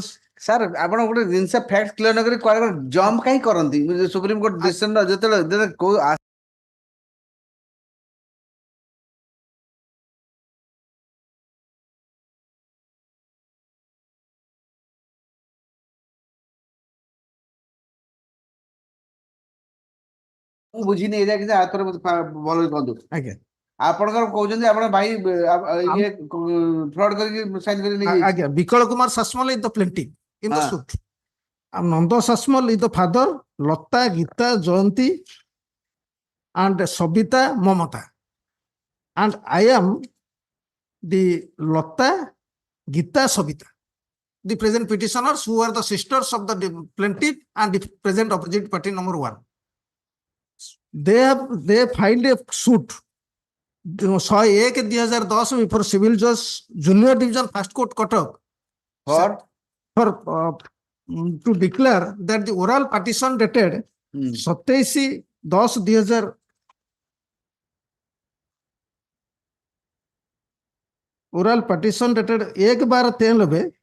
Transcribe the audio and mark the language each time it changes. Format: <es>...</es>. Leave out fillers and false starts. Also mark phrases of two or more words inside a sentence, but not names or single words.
<or>ସାର୍ ଆପଣ ଗୋଟେ ଜିନିଷ</or> <en>fact clear</en> <or>ନ କରି କୁଆଡେ ଜମ୍ପ କାହିଁ କରନ୍ତି</or> <en>Supreme Court decision</en> <or>ଯେତେବେଳେ କୋଉ ମୁଁ ବୁଝିନି ଏଇଟା କିନ୍ତୁ ଆଉଥରେ ଭଲ କୁହନ୍ତୁ। ଆଜ୍ଞା ଆପଣଙ୍କର କହୁଛନ୍ତି ଆପଣ ଭାଇ ଇଏ ଫ୍ରଡ କରିକି ସାଇନ୍ କରି ନେଇ</or> <en>ଆଜ୍ଞା ବିକଳ କୁମାର ସାସମଲ is the plaintiff in the suit ନନ୍ଦ ସାସମଲ is the father ଲତା ଗୀତା ଜୟନ୍ତୀ and Sabita Mamata and I am the Lata Gita Sabita, the present petitioners who are the sisters of the plaintiff and the present opposite party number 1. They filed a suit 101/2010 before civil judge junior division first court Cuttack for to declare that the oral partition dated 27/10/2000 oral partition dated 1/12/93</en>